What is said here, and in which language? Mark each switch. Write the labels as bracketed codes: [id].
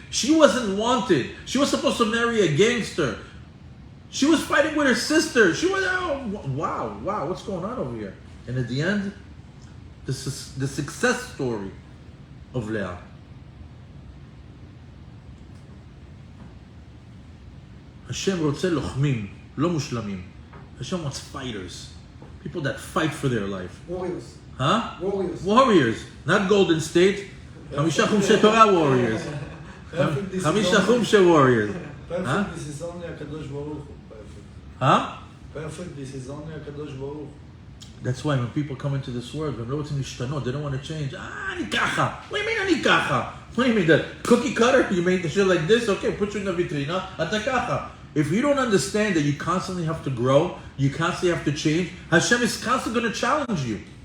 [en] She wasn't wanted. She was supposed to marry a gangster. She was fighting with her sister. She was, oh, wow, what's going on over here? And at the end, this is the success story of Leah. [he] Hashem רוצה לוחמים, לא מושלמים. [en] Hashem wants fighters. People that fight for their life. Warriors. Huh? Warriors. Warriors. Not Golden State. [he] חמישה חומשי תורה warriors. חמישה חומשי warriors. [en] Perfect, this is only הקדוש ברוך הוא. Perfect. Huh? Perfect, this is only הקדוש ברוך הוא. That's why when people come into this world, [he] הם לא רוצים להשתנות, [en] they don't want to change. [he] אני ככה. [en] What do you mean אני ככה? What do you mean, the cookie cutter? You make the shit like this? Okay, put you in the vitrina. [he] אתה ככה. [en] If you don't understand that you constantly have to grow, you constantly have to change, Hashem is constantly going to challenge you.